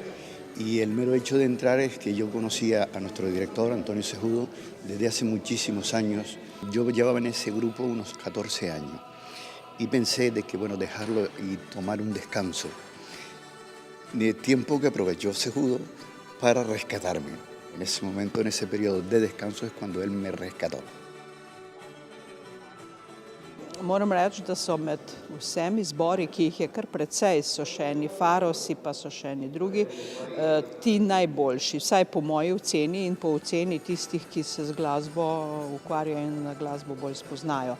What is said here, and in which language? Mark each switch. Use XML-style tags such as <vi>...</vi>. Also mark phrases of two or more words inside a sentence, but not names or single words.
<es>Y el mero hecho de entrar es que yo conocía a nuestro director, Antonio Cejudo, desde hace muchísimos años. Yo llevaba en ese grupo unos 14 años y pensé de que, bueno, dejarlo y tomar un descanso. De tiempo que aprovechó Cejudo para rescatarme. En ese momento, en ese periodo de descanso, es cuando él me rescató.</es> <sl>Moram reči, da so med vsemi zbori, ki jih je kar precej, so še eni Farosi, pa so še eni drugi, ti najboljši, vsaj po moji oceni in po oceni tistih, ki se z glasbo ukvarjajo in na glasbo bolj spoznajo.</sl>